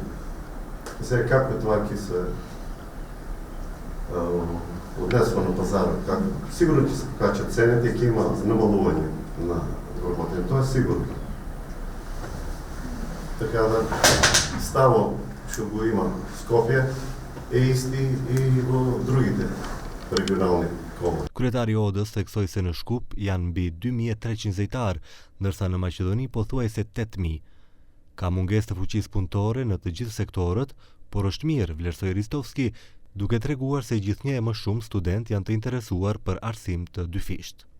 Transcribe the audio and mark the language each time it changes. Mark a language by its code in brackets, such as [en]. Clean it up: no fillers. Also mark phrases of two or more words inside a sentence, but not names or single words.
[mk] Сега како тоа ќе се однесува на пазарот, сигурно ќе се покачат цените и ќе има намалување на вработени, тоа е сигурно. Така да ставо што го има в Скопје е исти и во другите регионални komune. [sq] Kryetari i Odës theksoi se në Shkup janë mbi 2300 zejtar, ndërsa në Maqedoni pothuajse 8000. Ka mungesë të fuqisë punëtore në të gjithë sektorët, por është mirë, vlerësoi Ristovski, duke treguar se gjithnjë e më shumë student janë të interesuar për arsim të dyfisht.